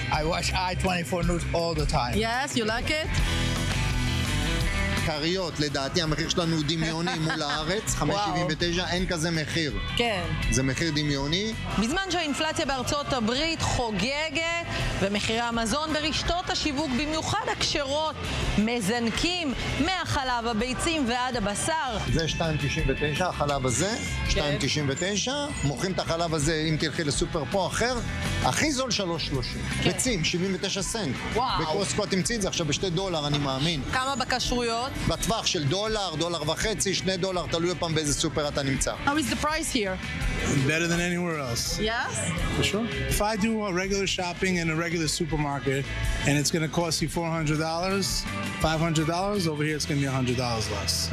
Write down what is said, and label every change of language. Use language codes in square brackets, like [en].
[en] I watch I-24 News all the time. Yes, you like it? [he] קריות, לדעתי המחיר שלנו הוא דמיוני מול הארץ, 5.79, אין כזה מחיר. כן. זה מחיר דמיוני. בזמן שהאינפלציה בארצות הברית חוגגת ומחירי המזון ברשתות השיווק, במיוחד הכשרות, מזנקים מהחלב, הביצים ועד הבשר. זה 2.99, החלב הזה, 2.99, מוכרים את החלב הזה, אם תלכי לסופר פה אחר, הכי זול 3.30. ביצים, 79 סנט. וואו. בקוסקו תמציא את זה עכשיו $2, אני מאמין. כמה בכשרויות? בטווח של $1, $1.50, $2, תלוי פעם באיזה סופר אתה נמצא. [en] How is the price here? Better than anywhere else. Yes? For sure. If I do a regular shopping in a regular supermarket and it's going to cost you $400, $500, over here it's going to be $100 less.